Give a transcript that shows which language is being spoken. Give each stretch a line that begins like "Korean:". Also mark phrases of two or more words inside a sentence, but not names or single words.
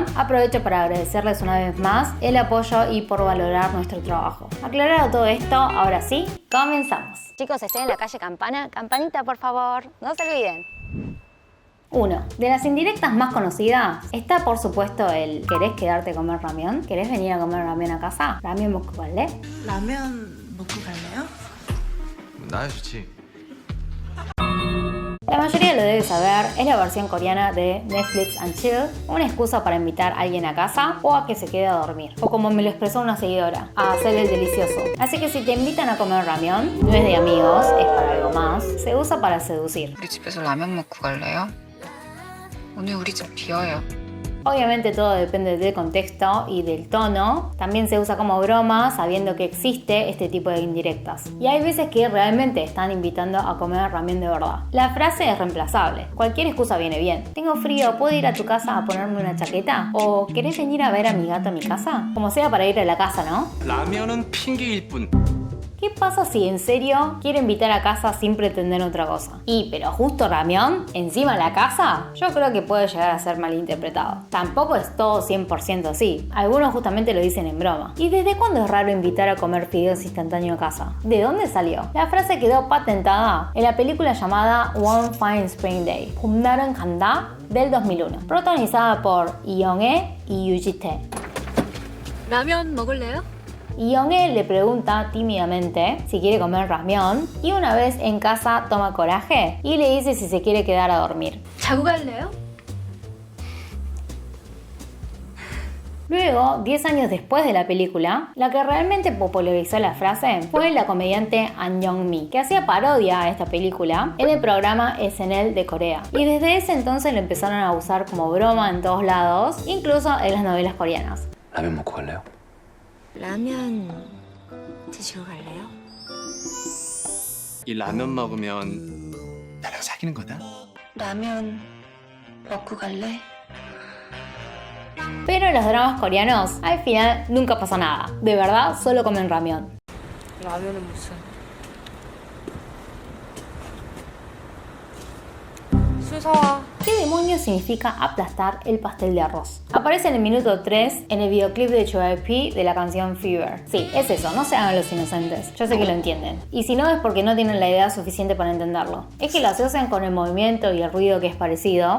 Spanish: Aprovecho para agradecerles una vez más el apoyo y por valorar nuestro trabajo. Aclarado todo esto, ahora sí, comenzamos. Chicos, estoy en la calle Campana. Campanita, por favor, no se olviden. 1. De las indirectas más conocidas está por supuesto el ¿querés quedarte a comer ramen? ¿Querés venir a comer ramen a casa?
Korean: ¿Ramen 먹고 갈래? 라면 먹고 갈래요? 나야 좋지.
Spanish: La mayoría lo debe saber, es la versión coreana de Netflix and Chill, una excusa para invitar a alguien a casa o a que se quede a dormir, o como me lo expresó una seguidora, a hacer el delicioso. Así que si te invitan a comer ramen, no es de amigos, es para algo más, se usa para seducir.
Korean: 우리 집에서 라면 먹고 갈래요? 오늘 우리 집 비어요.
Spanish: Obviamente todo depende del contexto y del tono. También se usa como broma sabiendo que existe este tipo de indirectas. Y hay veces que realmente están invitando a comer ramen de verdad. La frase es reemplazable. Cualquier excusa viene bien. Tengo frío, ¿puedo ir a tu casa a ponerme una chaqueta? ¿O querés venir a ver a mi gato a mi casa? Como sea para ir a la casa, ¿no?
Korean: 라면은 핑계일 뿐.
Spanish: ¿Qué pasa si en serio quiere invitar a casa sin pretender otra cosa? Pero justo ramen, encima de la casa, yo creo que puede llegar a ser malinterpretado. Tampoco es todo 100% así. Algunos justamente lo dicen en broma. ¿Y desde cuándo es raro invitar a comer fideos instantáneos a casa? ¿De dónde salió? La frase quedó patentada en la película llamada One Fine Spring Day,
Korean: 봄날은 간다,
Spanish: del 2001, protagonizada por Lee Young-ae y Yoo Ji-tae.
Korean: 라면 먹을래요?
Spanish: Y Young-ae le pregunta tímidamente si quiere comer ramen y una vez en casa toma coraje y le dice si se quiere quedar a dormir.
Korean: 자고 갈래요?
Spanish: Luego, 10 años después de la película, la que realmente popularizó la frase fue la comediante An Young-mi, que hacía parodia a esta película en el programa SNL de Corea. Y desde ese entonces lo empezaron a usar como broma en todos lados, incluso en las novelas coreanas.
Korean: 라면 먹고 갈래요? 라면 드시고 갈래요? 이 라면 먹으면 나랑 사귀는 거다. 라면 먹고 갈래?
Spanish: Pero en los dramas coreanos, al final nunca pasa nada. De verdad, solo comen ramen.
Korean: 라면은 무슨 술 사와.
Spanish: ¿Qué demonios significa aplastar el pastel de arroz? Aparece en el minuto 3 en el videoclip de JYP de la canción Fever. Sí, es eso, no se hagan los inocentes. Yo sé que lo entienden. Y si no es porque no tienen la idea suficiente para entenderlo. Es que lo asocian con el movimiento y el ruido que es parecido.